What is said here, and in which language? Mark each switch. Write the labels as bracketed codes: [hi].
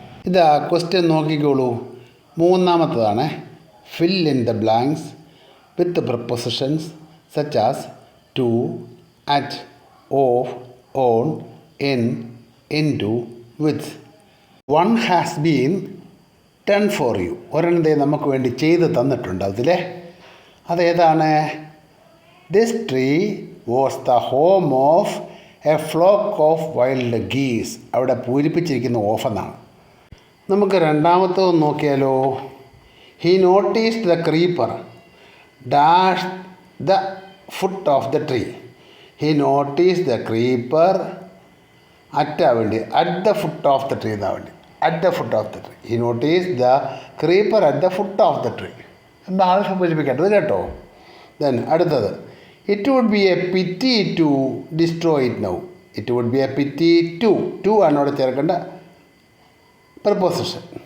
[ml] ഇതാ ക്വസ്റ്റ്യൻ നോക്കിക്കോളൂ. മൂന്നാമത്തതാണ്. [en] Fill in the blanks with prepositions such as to, at, of, on, in, into, with. One has been done for you. [ml] ഒരെണ്ണത്തെ നമുക്ക് വേണ്ടി ചെയ്ത് തന്നിട്ടുണ്ട്. അതിലെ അതേതാണ്? [en] This tree was the home of a flock of wild geese. [ml] അവിടെ പൂരിപ്പിച്ചിരിക്കുന്ന of എന്നാണ്. നമുക്ക് രണ്ടാമത്തത് നോക്കിയാലോ. [en] He noticed the creeper dash the foot of the tree. He noticed the creeper at the foot of the tree. At the foot of the tree. He noticed the creeper at the foot of the tree. [ml] എന്താണ് സൂചിപ്പിക്കേണ്ടത് കേട്ടോ. Then അടുത്തത്. [en] It would be a pity to destroy it now. It would be a pity to [ml] ആണ് അവിടെ ചേർക്കേണ്ട [en] preposition.